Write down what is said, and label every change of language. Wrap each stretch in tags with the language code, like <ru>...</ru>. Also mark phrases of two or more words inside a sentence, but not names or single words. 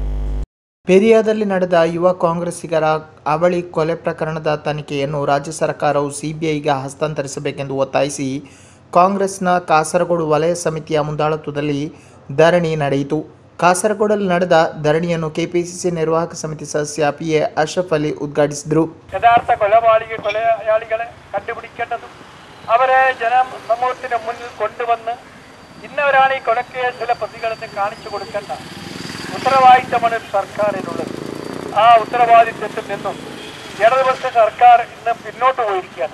<kn>ಪೆರಿಯಾದಲ್ಲಿ ನಡೆದ ಯುವ ಕಾಂಗ್ರೆಸ್ಸಿಗರ ಅವಳಿ ಕೊಲೆ ಪ್ರಕರಣದ ತನಿಖೆಯನ್ನು ರಾಜ್ಯ ಸರ್ಕಾರವು ಸಿಬಿಐಗೆ ಹಸ್ತಾಂತರಿಸಬೇಕೆಂದು ಒತ್ತಾಯಿಸಿ ಕಾಂಗ್ರೆಸ್ನ ಕಾಸರಗೋಡು ವಲಯ ಸಮಿತಿಯ ಮುಂದಾಳತ್ವದಲ್ಲಿ ಧರಣಿ ನಡೆಯಿತು. ಕಾಸರಗೋಡಲ್ಲಿ ನಡೆದ ಧರಣಿಯನ್ನು ಕೆಪಿಸಿಸಿ ನಿರ್ವಾಹಕ ಸಮಿತಿ ಸದಸ್ಯ ಪಿಎ ಅಶ್ರಫ್ ಅಲಿ ಉದ್ಘಾಟಿಸಿದರು.</kn> <ml>യഥാർത്ഥ കൊലയാളികളെ കണ്ടുപിടിക്കേണ്ടതും അവരെ ജനസമൂഹത്തിന് മുന്നിൽ കൊണ്ടുവന്ന് ഇന്നവരാണ് ഈ കൊലക്കേസിലെ പ്രതികളെന്ന് കാണിച്ചു കൊടുക്കേണ്ട ഉത്തരവാദിത്തമാണ് സർക്കാരിനുള്ളത്. ആ ഉത്തരവാദിത്തത്തിൽ നിന്നും ഇടതുപക്ഷ സർക്കാർ ഇന്ന് പിന്നോട്ട് പോയിരിക്കുകയാണ്.</ml>